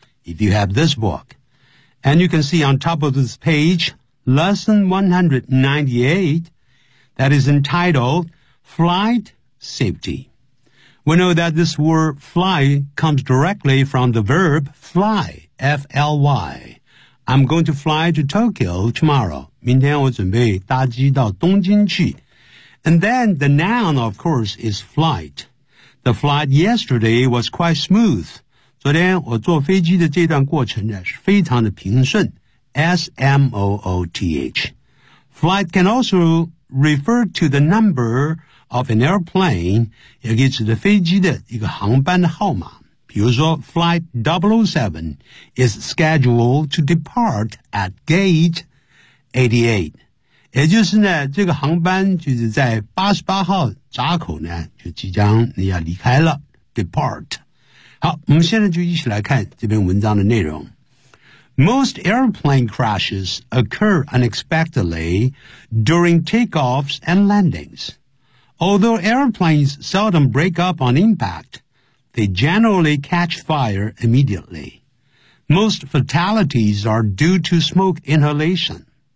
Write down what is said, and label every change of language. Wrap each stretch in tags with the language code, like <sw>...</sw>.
<en>If you have this book, and you can see on top of this page, lesson 198, that is entitled Flight Safety. We know that this word fly comes directly from the verb fly, F-L-Y. I'm going to fly to Tokyo tomorrow.</en> <zh>明天我准备搭机到东京去。</zh> <en>And then the noun, of course, is flight. The flight yesterday was quite smooth.</en> <zh>昨天我坐飞机的这段过程是非常的平顺。</zh> <en>S-M-O-O-T-H. Flight can also refer to the numberof an airplane,</en> <zh>也可以指的飞机的一个航班的号码。比如说</zh> <en>Flight 007 is scheduled to depart at gate 88.</en> <zh>也就是呢，这个航班就是在88号闸口呢，就即将要离开了 ,depart. 好，我们现在就一起来看这篇文章的内容。</zh> <en>Most airplane crashes occur unexpectedly during takeoffs and landings. Although airplanes seldom break up on impact, they generally catch fire immediately. Most fatalities are due to smoke inhalation.</en>